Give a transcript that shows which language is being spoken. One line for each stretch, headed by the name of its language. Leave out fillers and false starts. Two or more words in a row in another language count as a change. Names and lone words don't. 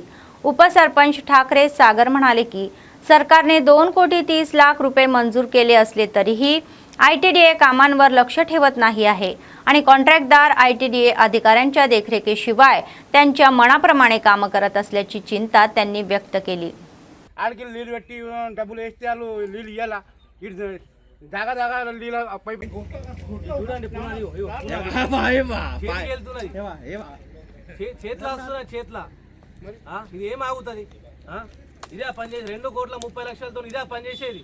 Marathi: उपसरपंच ठाकरे सागर म्हणाले की सरकारने 2,30,00,000 रुपये मंजूर केले असले तरीही ITDA कामांवर लक्ष ठेवत नाही आहे आणि कॉन्ट्रॅक्टदार ITDA अधिकाऱ्यांच्या देखरेखीशिवाय त्यांच्या मनाप्रमाणे कामं करत असल्याची चिंता त्यांनी व्यक्त केली.
Telugu: ఆడికి నీళ్ళు పెట్టి డబ్బులు వేస్తే వాళ్ళు నీళ్ళు ఇవ్వాలా ఇటు జాగా జాగా నీళ్ళు పైపు చూడండి చేతిలో వస్తున్నా చేతిలో ఇది ఏం ఆగుతుంది? ఇదే పని చేసి 2,30,00,000తో ఇదే పని చేసేది.